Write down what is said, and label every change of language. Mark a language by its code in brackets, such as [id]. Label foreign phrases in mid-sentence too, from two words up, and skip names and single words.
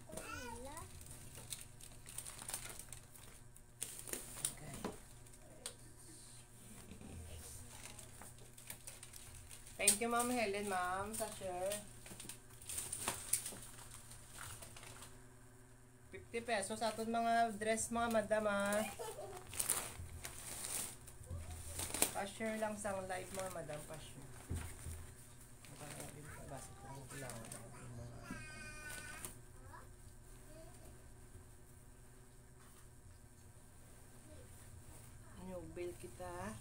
[en] Okay. Thank you Ma'am Helen, ma'am, sa share. [hil] 50 pesos aton mga dress mga madam ha. Pa-share lang sa live mga madam, pa-share. [tl] Basta kung kailangan ng mga [en] new bill [tl] kita.